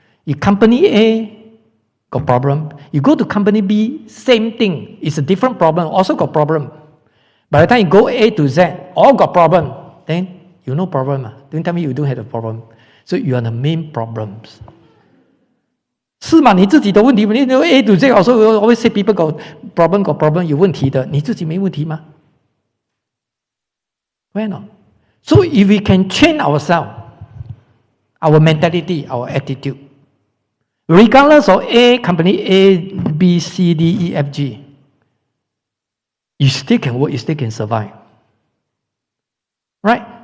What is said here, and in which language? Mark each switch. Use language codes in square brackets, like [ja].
[en] If company A got problem, you go to company B, same thing. It's a different problem, also got problem. By the time you go A to Z, all got problem. Then you no problem. Don't tell me you don't have a problem. So you are the main problems. [zh] 是吗？你自己的问题，你 [en] A to Z also always say people got problem [zh] 有问题的，你自己没问题吗？ [en] Why not? So if we can change ourselves, our mentality, our attitude, regardless of company A, B, C, D, E, F, G, you still can work, you still can survive. Right?